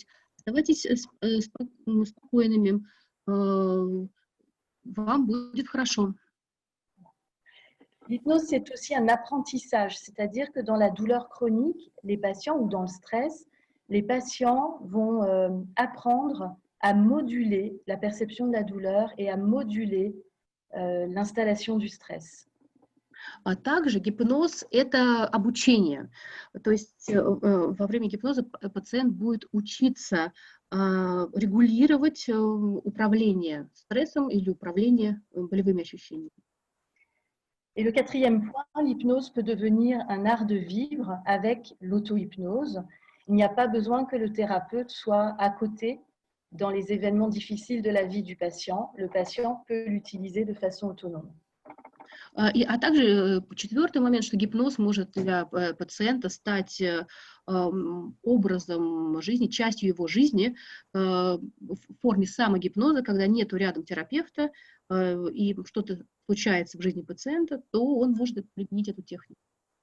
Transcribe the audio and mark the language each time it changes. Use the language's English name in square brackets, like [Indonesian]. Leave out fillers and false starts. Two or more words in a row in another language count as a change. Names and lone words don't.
[Russian] Оставайтесь спокойными, вам будет хорошо. [French] L'hypnose, c'est aussi un apprentissage, c'est-à-dire que dans la douleur chronique, les patients, ou dans le stress, les patients vont apprendre à moduler la perception de la douleur et à moduler l'installation du stress. [Russian] А также гипноз – это обучение. То есть во время гипноза пациент будет учиться регулировать управление стрессом или управление болевыми ощущениями. [French] Et le quatrième point, l'hypnose peut devenir un art de vivre avec l'auto-hypnose. Il n'y a pas besoin que le thérapeute soit à côté dans les événements difficiles de la vie du patient. Le patient peut l'utiliser de façon autonome. [Russian] А также четвертый момент, что гипноз может для пациента стать образом жизни, частью его жизни в форме самогипноза, когда нету рядом терапевта и что-то случается в жизни пациента, то он может применить эту технику.